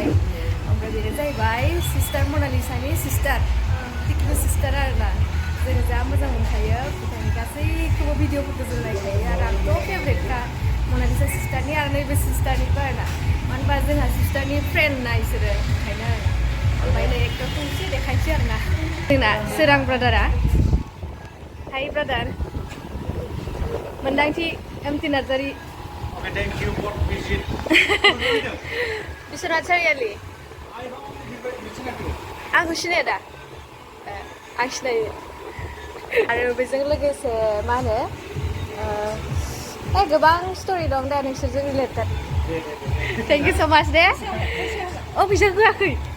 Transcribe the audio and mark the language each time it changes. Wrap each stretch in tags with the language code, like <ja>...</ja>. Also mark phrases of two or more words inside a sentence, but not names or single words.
<brx>ओमफ्राय बेनो जाहैबाय सिस्टार मनालिसानि सिस्टार टिकलु सिस्टार आरोना जों जा मोजां मोनखायो बिथांनि गासैखौबो भिडिअफोरखौ जों नायखायो आरो आंथ' फेभरेटखा मनालिसा सिस्टारनि आरो नैबे सिस्टारनिबो आरोना मानो होनबा जोंहा सिस्टारनि फ्रेन्ड ना इसोरो ओंखायनो ओमफ्राय नै एक्टरखौ एसे देखायनोसै आरोना जोंना सोरां ब्रादारा हाय ब्रादार मोन्दांथि एमटि नार्जारि</brx> <en>Thank you for visit.</en> <brx>बिश्वनाथ सारियालि आंखौ सिनायो दा आं सिनायो आरो बेजों लोगोसे मा होनो गोबां स्ट'रि दं दा नोंसोरजों रिलेटेड</brx> <en>thank you so much</en> <brx>दे फैसा होआखै</brx>